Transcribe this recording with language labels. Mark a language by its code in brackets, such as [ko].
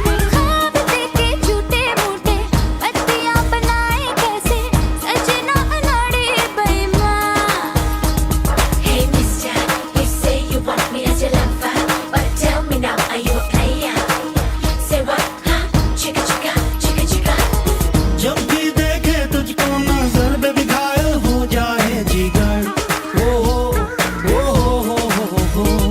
[hi] ख्वाब देके झूठे मूठे पत्तियां बनाए कैसे, सजना अनाड़ी बेईमान। [en] Hey mister, you say you want me as your lover, but tell me now, are you a player? Say what, huh? Chicka chicka, chicka chicka. [hi] जब भी देखे तुझको नजर बेबी घायल हो जाए जिगर, ओ हो हो।